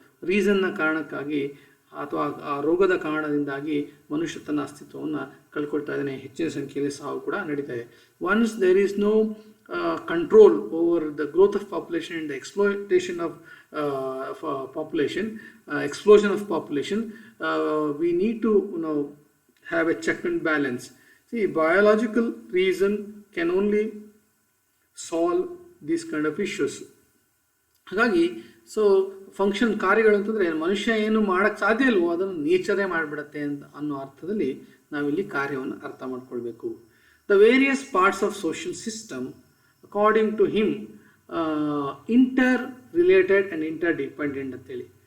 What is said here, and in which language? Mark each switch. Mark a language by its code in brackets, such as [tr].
[kn] ರೀಸನ್ನ ಕಾರಣಕ್ಕಾಗಿ ಅಥವಾ ಆ ರೋಗದ ಕಾರಣದಿಂದಾಗಿ ಮನುಷ್ಯ ತನ್ನ ಅಸ್ತಿತ್ವವನ್ನು ಕಳ್ಕೊಳ್ತಾ ಇದ್ದಾನೆ. ಹೆಚ್ಚಿನ ಸಂಖ್ಯೆಯಲ್ಲಿ ಸಾವು ಕೂಡ ನಡೀತಾ ಇದೆ. [en] Once there is no control over the growth of population and the exploitation of population, explosion of population, we need to have a check and balance. See, biological reason can only solve these kind of issues. [kn] ಹಾಗಾಗಿ so function ಕಾರ್ಯಗಳು ಅಂತಂದರೆ ಮನುಷ್ಯ ಏನು ಮಾಡೋಕ್ಕೆ ಸಾಧ್ಯ ಇಲ್ವೋ ಅದನ್ನು ನೇಚರೇ ಮಾಡಿಬಿಡತ್ತೆ ಅಂತ ಅನ್ನೋ ಅರ್ಥದಲ್ಲಿ ನಾವಿಲ್ಲಿ ಕಾರ್ಯವನ್ನು ಅರ್ಥ ಮಾಡ್ಕೊಳ್ಬೇಕು. [en] The various parts of social system according to him interrelated and interdependent ಅಂತೇಳಿ.